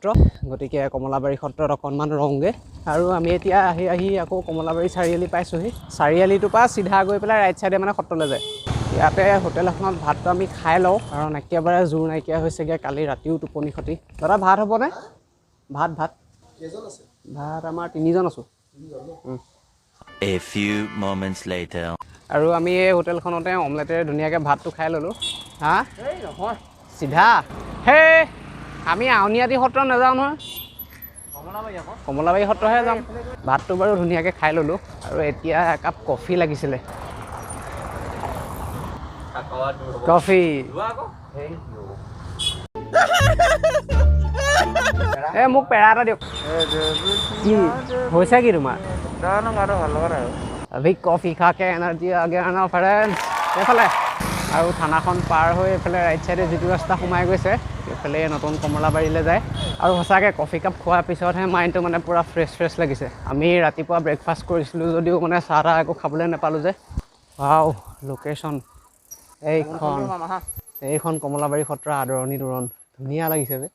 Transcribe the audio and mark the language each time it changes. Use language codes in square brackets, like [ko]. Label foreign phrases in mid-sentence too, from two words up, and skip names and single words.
[as] গতিকে কমলাবাৰী সত্ৰত অকণমান ৰওঁগৈ আৰু আমি এতিয়া আহি আকৌ কমলাবাৰী চাৰিআলি পাইছোঁহি। চাৰিআলিটোৰ পৰা চিধা গৈ পেলাই [en] right side [as] মানে সত্ৰলৈ যায়। ইয়াতে হোটেল এখনত ভাতটো আমি খাই লওঁ, কাৰণ একেবাৰে জোৰ নাইকিয়া হৈছেগৈ, কালি ৰাতিও টোপনি ক্ষতি। দাদা ভাত হ'বনে? ভাত ভাত আমাৰ 3জন আছোঁ। [en] A few moments later. [as] আৰু আমি এই হোটেলখনতে অমলেটেৰে ধুনীয়াকৈ ভাতটো খাই ল'লোঁ। হা নহয় চিধা সেই আমি আউনীআটী সত্ৰ নাযাওঁ নহয়, কমলাবাৰী সত্ৰহে যাম। ভাতটো বাৰু ধুনীয়াকৈ খাই ল'লোঁ আৰু এতিয়া একাপ কফি লাগিছিলে। কফি মোক পেৰা এটা দিয়ক। কি হৈছে কি তোমাৰ? [hi] अभी कॉफी खा के एनर्जी आ गया ना फ्रेंड्स। [as] এইফালে আৰু থানাখন পাৰ হৈ এইফালে [en] right side [as] যিটো ৰাস্তা সোমাই গৈছে এইফালে নতুন কমলাবাৰীলৈ যায়। আৰু সঁচাকৈ কফি কাপ খোৱাৰ পিছতহে মাইণ্ডটো মানে পূৰা ফ্ৰেছ লাগিছে। আমি ৰাতিপুৱা ব্ৰেকফাষ্ট কৰিছিলোঁ যদিও মানে চাহ তাহ একো খাবলৈ নাপালোঁ যে। [en] wow location [as] এইখন কমলাবাৰী সত্ৰ আদৰণি তোৰণ ধুনীয়া লাগিছে যে।